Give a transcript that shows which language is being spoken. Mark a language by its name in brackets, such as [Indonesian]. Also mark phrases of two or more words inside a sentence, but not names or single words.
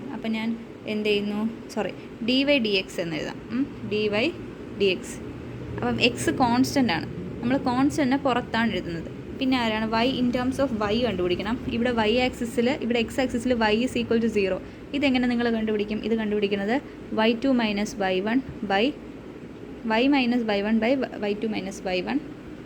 [Malayalam] അപ്പോൾ ഞാൻ എന്ത് ചെയ്യുന്നു, [English] d y d x [Malayalam] എന്ന് എഴുതാം. [English] d y d x. [Malayalam] അപ്പം [English] x constant [Malayalam] ആണ്, നമ്മൾ കോൺസ്റ്റൻറ്റിനെ പുറത്താണ് എഴുതുന്നത്. പിന്നെ ആരാണ് വൈ, [English] in terms of y [Malayalam] കണ്ടുപിടിക്കണം. ഇവിടെ [English] y axisil, [Malayalam] ഇവിടെ [English] x axisil y is equal to 0. [Malayalam] ഇതെങ്ങനെ നിങ്ങൾ കണ്ടുപിടിക്കും? ഇത് കണ്ടുപിടിക്കുന്നത് [English] y2 - y1 by y - y1 by y2 - y1